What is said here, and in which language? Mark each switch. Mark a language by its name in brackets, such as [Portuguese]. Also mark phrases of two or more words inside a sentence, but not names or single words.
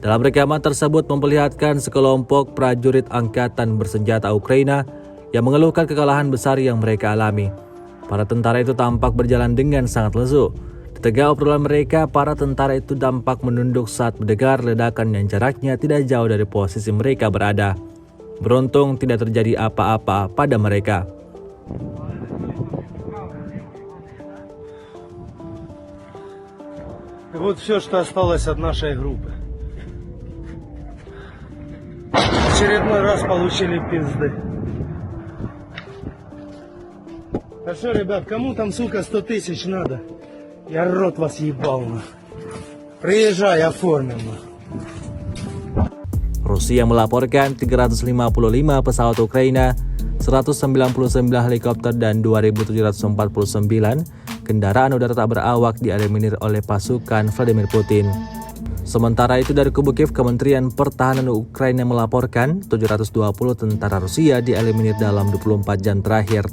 [Indonesian] Dalam rekaman tersebut memperlihatkan sekelompok prajurit angkatan bersenjata Ukraina yang mengeluhkan kekalahan besar yang mereka alami. Para tentara itu tampak berjalan dengan sangat lesu. Di tengah obrolan mereka, para tentara itu tampak menunduk saat mendengar ledakan yang jaraknya tidak jauh dari posisi mereka berada. Beruntung tidak terjadi apa-apa pada mereka. [Russian] Вот все, что осталось от нашей группы. Очередной раз получили пизды. А что, ребят, кому там, сука, 100 тысяч надо? Я рот вас ебал, на. Приезжай, оформим, на. [Indonesian] Rusia melaporkan 355 pesawat Ukraina, 199 helikopter dan 2.749 kendaraan udara tak berawak dieliminir oleh pasukan Vladimir Putin. Sementara itu dari kubu Kiev, Kementerian Pertahanan Ukraina melaporkan 720 tentara Rusia dieliminir dalam 24 jam terakhir.